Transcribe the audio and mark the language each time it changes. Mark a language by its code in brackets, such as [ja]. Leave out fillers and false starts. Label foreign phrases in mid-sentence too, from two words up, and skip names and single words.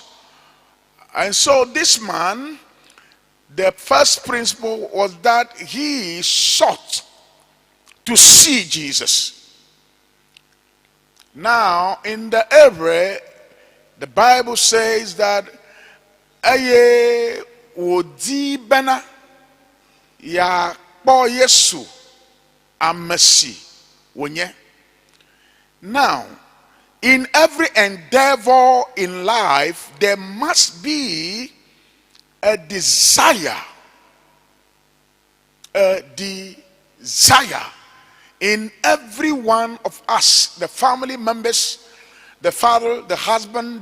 [en] And so this man, the first principle was that he sought to see Jesus. Now, in the Hebrew, The Bible says that [ak] aye odi bena ya po Yesu amasi wonye. [en] Now, in every endeavor in life, there must be a desire. A desire in every one of us, the family members, the father, the husband.